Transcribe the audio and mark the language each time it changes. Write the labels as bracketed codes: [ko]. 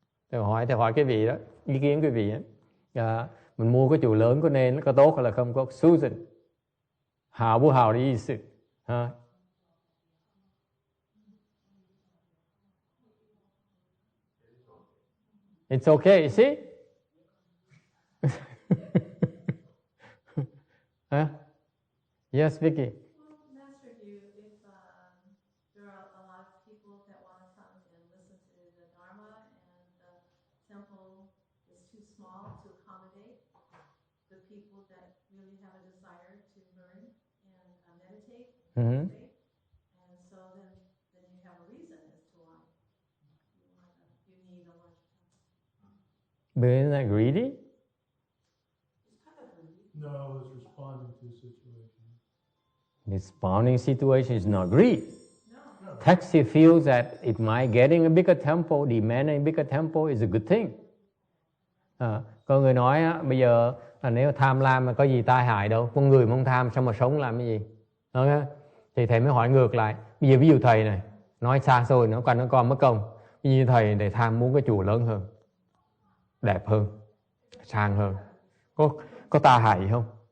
[vi] Thầy hỏi cái vị đó, ý kiến cái vị đó. Mình mua cái chùa lớn có tốt hay là không có? [zh] Susan, 好不好的意思？ [en] It's okay, you see? Huh? Yes, Vicky. Well, Master Yu, if there are a lot of people that want to come and listen to the Dharma and the temple is too small to accommodate the people that really have a desire to learn and meditate, Mm-hmm. and so then you have a reason as to why you need a large temple. But isn't that greedy? it's kind of greedy. No, it's responding to a situation. Responding situation is not greed. No. Taxi feels that if my getting a bigger temple, demanding a bigger temple is a good thing. [vi] Có người nói bây giờ nếu tham lam mà có gì tai hại đâu, con người mà không tham sao mà sống làm cái gì? Okay? Thì thầy mới hỏi ngược lại. Bây giờ ví dụ thầy này nói xa xôi nó con mất công. Như thầy tham muốn cái chùa lớn hơn, đẹp hơn, sang hơn, có tai hại không?